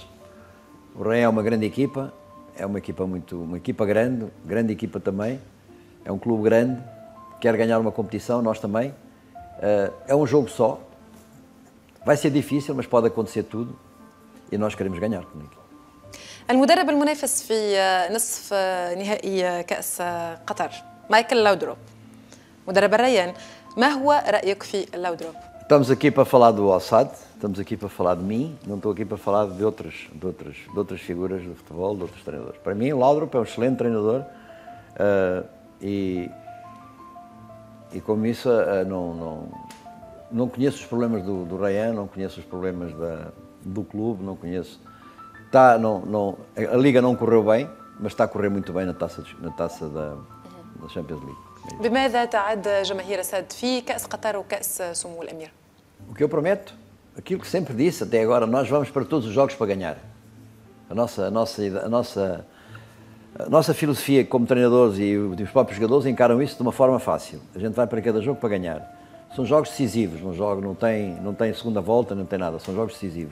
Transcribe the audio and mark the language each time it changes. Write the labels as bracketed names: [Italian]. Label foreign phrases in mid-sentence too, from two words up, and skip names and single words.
[Portuguese] O Rei é uma grande equipa, é uma equipa grande equipa também, é um clube grande, quer ganhar uma competição, nós também. É um jogo só, vai ser difícil, mas pode acontecer tudo e nós queremos ganhar. [Arabic] المدرب المنافس في نصف نهائي كأس قطر مايكل لاودروب مدرب الريان، ما هو رأيك في لاودروب؟ [Portuguese] Estamos aqui para falar do Al-Sadd, estamos aqui para falar de mim, não estou aqui para falar de outras figuras do futebol, de outros treinadores. Para mim, o Laudrup é um excelente treinador e como isso não conheço os problemas do Rayyan, não conheço os problemas do clube, não conheço. A Liga não correu bem, mas está a correr muito bem na taça da Champions League. [Arabic] بماذا تعد جماهير السد في كأس قطر وكأس سمو الأمير؟ [Portuguese] O que eu prometo, aquilo que sempre disse até agora, nós vamos para todos os jogos para ganhar. A nossa filosofia como treinadores e os próprios jogadores encaram isso de uma forma fácil. A gente vai para cada jogo para ganhar. São jogos decisivos, não tem segunda volta, não tem nada, são jogos decisivos.